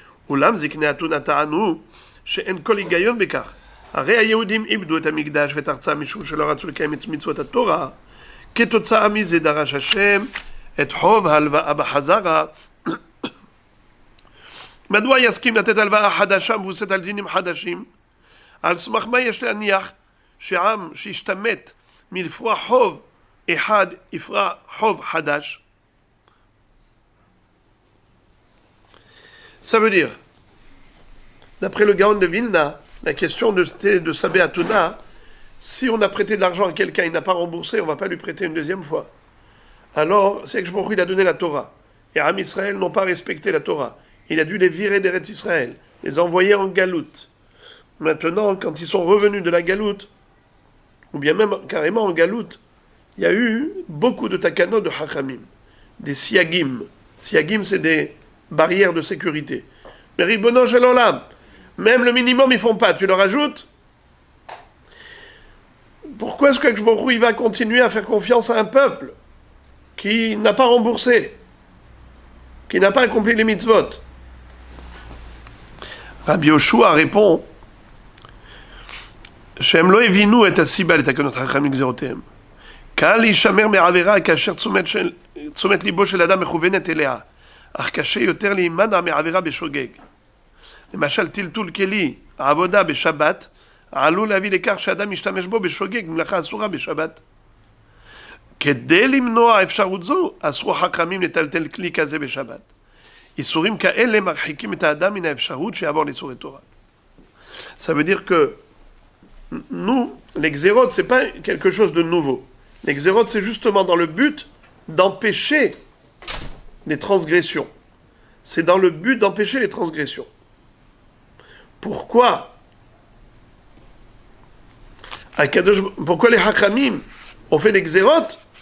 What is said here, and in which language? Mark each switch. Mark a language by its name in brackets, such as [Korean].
[Hebrew] אולם זקני אתונה טענו שאין כל היגיון בכך, הרי היהודים איבדו את המקדש ואת ארצם משום שלא רצו לקיים את מצוות התורה, כתוצאה מזה דרש השם את חוב ההלוואה בחזרה. מדוע יסכים לתת הלוואה חדשה מבוססת על דינים חדשים? על סמך מה יש להניח שעם שהשתמט מלפרוע חוב אחד יפרע חוב חדש? [French] Ça veut dire, d'après le Gaon de Vilna, la question de Sabé Atuna, si on a prêté de l'argent à quelqu'un et il n'a pas remboursé, on ne va pas lui prêter une deuxième fois. Alors, c'est que il a donné la Torah. Et Am Israël n'ont pas respecté la Torah. Il a dû les virer d'Eretz Israël, les envoyer en galoute. Maintenant, quand ils sont revenus de la galoute, ou bien même carrément en galoute, il y a eu beaucoup de takanot de Hachamim, des siagim. Siagim, c'est des barrières de sécurité. Mais Ribono Shel Olam, même le minimum ils font pas, tu leur ajoutes. Pourquoi est-ce que il va continuer à faire confiance à un peuple qui n'a pas remboursé, qui n'a pas accompli les mitzvot? Rabbi Yoshua répond [Hebrew] שהם לא הבינו את הסיבה לתקנות חכמים גזירותיהם. קל להישמר מעבירה כאשר תשומת ליבו של אדם מכוונת אליה, אך קשה יותר להימנע מעבירה בשוגג. למשל, טלטול כלי, עבודה בשבת, עלול להביא לכך שאדם משתמש בו בשוגג, מלאכה אסורה בשבת. כדי למנוע אפשרות זו, אסרו חכמים לטלטל כלי כזה בשבת. איסורים כאלה מרחיקים את האדם מן האפשרות שיעבור לאיסורי תורה. [French] Ça veut dire que nous, les xérotes, c'est pas quelque chose de nouveau. Les xérotes, c'est justement dans le but d'empêcher les transgressions. C'est dans le but d'empêcher les transgressions. Pourquoi les Hachamim ont fait des xérotes?